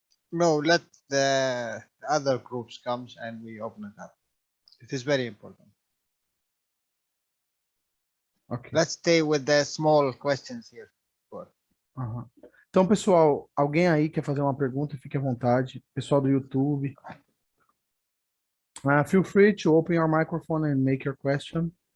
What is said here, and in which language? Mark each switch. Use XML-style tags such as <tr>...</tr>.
<en>No, let the other groups come and we open it up. It is very important. Okay. Let's stay with the small questions here.</en> <pt>Então, pessoal, alguém aí quer fazer uma pergunta, fique à vontade. Pessoal do YouTube.</pt> <en>Feel free to open your microphone and make your question.</en>